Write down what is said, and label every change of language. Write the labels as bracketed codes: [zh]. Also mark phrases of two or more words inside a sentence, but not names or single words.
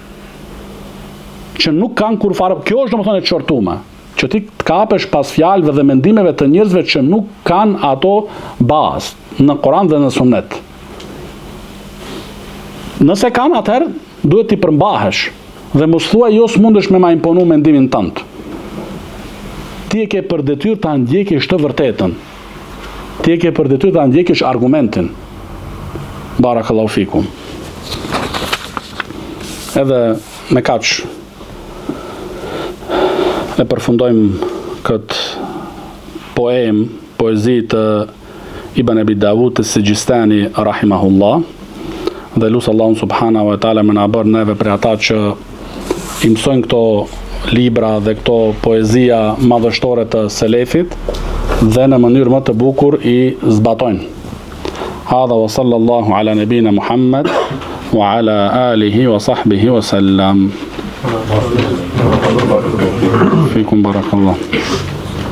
[sq] Kjo është domethënë e çortuar, që ti të kapesh pas fjalëve dhe mendimeve të njerëzve që nuk kanë ato bazë në Kur'an dhe në Sunet. Nëse kanë, atëherë duhet t'i përmbahesh dhe mos thuaj jo s'mundesh me ma imponu mendimin tënd. Ti e ke për detyrë ta ndjekësh të vërtetën. Ti e ke për detyrë ta ndjekësh argumentin. [ar] بارك الله فيكم. [sq] Edhe me kaq e përfundojmë këtë poezi të Ibn Abi Dawud as-Sijistani rahimahullah, dhe lusë Allahun [ar] سبحانه وتعالى [sq] më na bërë neve për ata që i mësojnë këto libra dhe këto poezia madhështore të selefit dhe në mënyrë më të bukur i zbatojnë. [ar] هذا وصلى الله على نبينا محمد وعلى آله وصحبه وسلم. فيكم بارك الله.